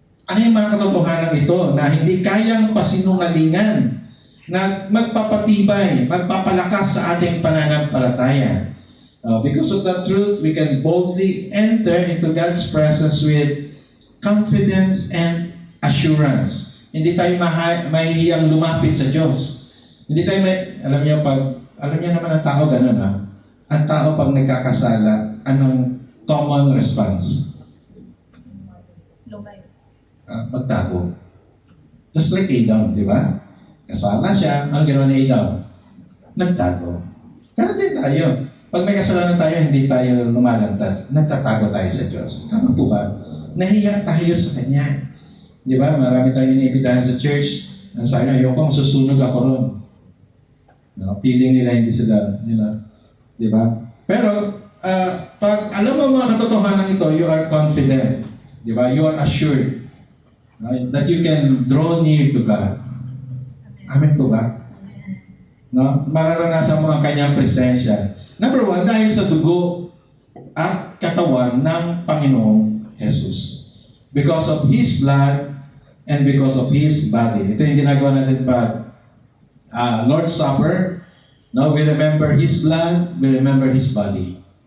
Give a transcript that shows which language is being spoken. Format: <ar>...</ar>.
<tl>Ano yung mga katotohanan ito na hindi kayang pasinungalingan na magpapatibay, magpapalakas sa ating pananampalataya?</tl> <en>Because of the truth, we can boldly enter into God's presence with confidence and assurance.</en> <tl>Hindi tayo mahihiyang lumapit sa Diyos. Hindi tayo alam niyo naman ang tao ganun ha. Ang tao pag nagkakasala, anong common response? Lumay. Magtago.</tl> <en>Just like Adam,</en> <tl>di ba? Kasala siya, ano ginawa ni Adam? Nagtago. Ganun din tayo. Pag may kasalanan tayo, hindi tayo lumalantad. Nagtatago tayo sa Diyos. Tama po ba? Nahiya tayo sa Kanya. Di ba? Marami tayong iniibitahan sa church. Ang sabi na, ayoko, masusunog ako ron. No? Feeling nila hindi sila, di ba? Pero, pag alam mo mga katotohanan ito,</tl> <en>you are confident.</en> <tl>Di ba?</tl> <en>You are assured that you can draw near to God.</en> <tl>Amen po ba? No? Mararanasan mo ang kanyang presensya. Number one, dahil sa dugo at katawan ng Panginoong Jesus.</tl> <en>Because of His blood and because of His body.</en> <tl>Ito yung ginagawa natin pag Lord's Supper.</tl> <en>No, we remember His blood, we remember His body.</en>